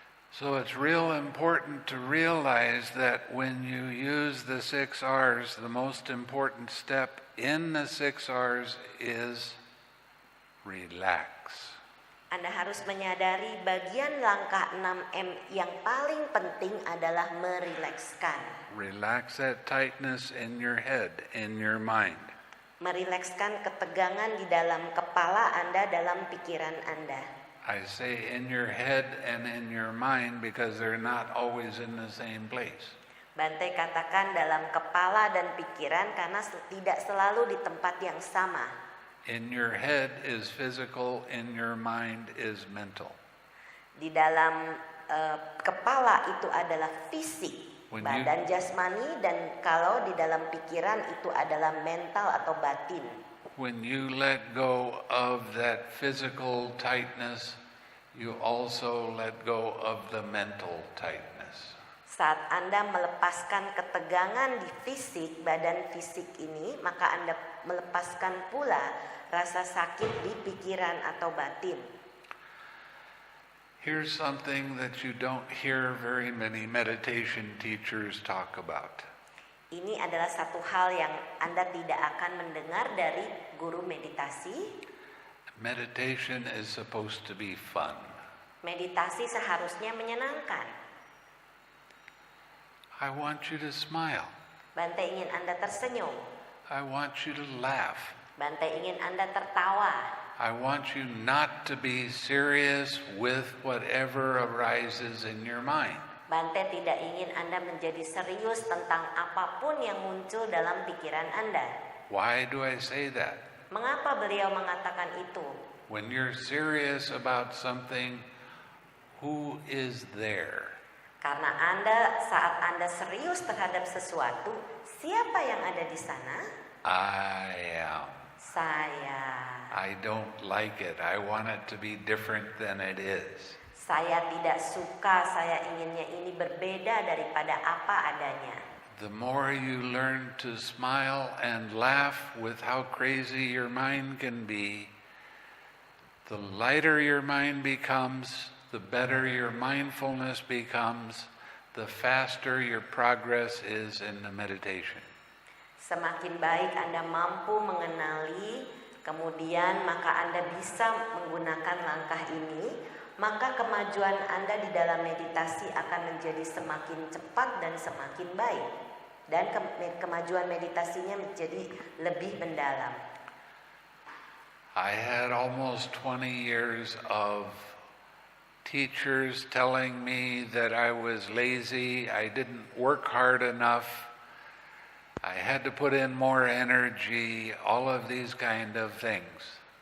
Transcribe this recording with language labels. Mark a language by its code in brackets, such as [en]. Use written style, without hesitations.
[en] So it's real important to realize that when you use the 6 R's, the most important step in the 6 R's is relax. [id] Anda harus menyadari bagian langkah 6M yang paling penting adalah merilekskan. [en] Relax that tightness in your head, in your mind. [id] Merilekskan ketegangan di dalam kepala Anda, dalam pikiran Anda. [en] I say in your head and in your mind because they're not always in the same place. [id] Bante katakan dalam kepala dan pikiran karena tidak selalu di tempat yang sama. [en] In your head is physical, in your mind is mental. [id] Di dalam kepala itu adalah fisik, badan jasmani, dan kalau di dalam pikiran itu adalah mental atau batin. [en] When you let go of that physical tightness, you also let go of the mental tightness. [id] Saat Anda melepaskan ketegangan di fisik, badan fisik ini, maka Anda melepaskan pula rasa sakit di pikiran atau batin. [en] Here's something that you don't hear very many meditation teachers talk about. [id] Ini adalah satu hal yang Anda tidak akan mendengar dari guru meditasi. [en] Meditation is supposed to be fun. [id] Meditasi seharusnya menyenangkan. [en] I want you to smile. [id] Bante ingin Anda tersenyum. [en] I want you to laugh. [id] Bante ingin Anda tertawa. [en] I want you not to be serious with whatever arises in your mind. [id] Bante tidak ingin Anda menjadi serius tentang apapun yang muncul dalam pikiran Anda. [en] Why do I say that? [id] Mengapa beliau mengatakan itu? [en] When you're serious about something, who is there? [id] Karena saat Anda serius terhadap sesuatu, siapa yang ada di sana? [en] I am. [id] Saya. [en] I don't like it. I want it to be different than it is. [id] Saya tidak suka, saya inginnya ini berbeda daripada apa adanya. [en] The more you learn to smile and laugh with how crazy your mind can be, the lighter your mind becomes, the better your mindfulness becomes, the faster your progress is in the meditation. [id] Semakin baik Anda mampu mengenali, kemudian maka Anda bisa menggunakan langkah ini, maka kemajuan Anda di dalam meditasi akan menjadi semakin cepat dan semakin baik. Dan kemajuan meditasinya menjadi lebih mendalam. [en] I had almost 20 years of teachers telling me that I was lazy, I didn't work hard enough, I had to put in more energy, all of these kind of things.